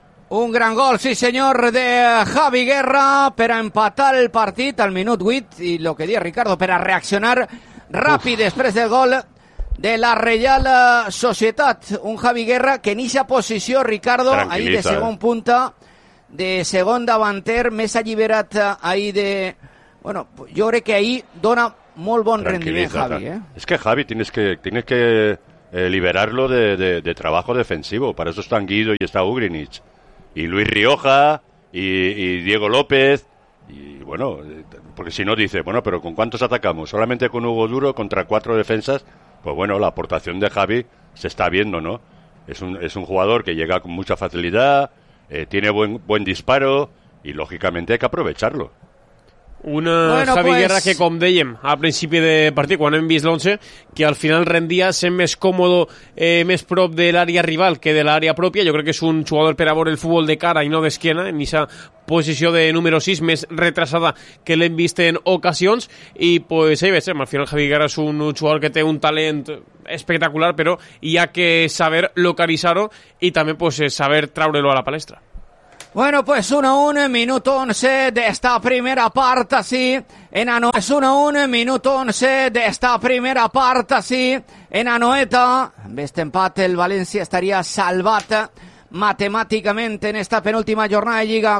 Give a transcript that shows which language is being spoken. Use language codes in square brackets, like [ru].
[es] Un gran gol, sí señor, de Javi Guerra, para empatar el partido al minuto 8, y lo que dice Ricardo, para reaccionar rápido después del gol de la Real Sociedad. Un Javi Guerra que en esa posición, Ricardo, ahí [ca] de segon punta, de segon davanter, més alliberat [es] ahí de... Bueno, yo creo que ahí [ca] dona molt bon rendiment [es] Javi, Es que Javi tienes que liberarlo de trabajo defensivo. Para eso están Guido y está Ugrinić. Y Luis Rioja y Diego López. Y bueno, porque si no dice, bueno, pero ¿con cuántos atacamos? Solamente con Hugo Duro contra cuatro defensas. Pues bueno, la aportación de Javi se está viendo, ¿no? Es un jugador que llega con mucha facilidad, tiene buen disparo y lógicamente hay que aprovecharlo. Una bueno, Javi pues... [ca] Guerra que com dèiem al principi de partit, quan hem vist l'11, que al final rendia sent més còmodo, més prop de l'àrea rival que de l'àrea pròpia. Jo crec que és un jugador per a veure el futbol de cara i no d'esquena, en aquesta posició de número 6, més retrasada que l'hem vist en ocasions. I pues, ahí ves, al final Javi Guerra és un jugador que té un talent espectacular, però hi ha que saber localitzar-ho i també pues, saber traure-lo a la palestra. [es] Bueno, pues 1-1, minuto 11 de esta primera parte, sí, en Anoeta. 1-1, minuto 11 de esta primera parte, sí, en Anoeta. En este empate, el Valencia estaría salvado matemáticamente en esta penúltima jornada de Liga.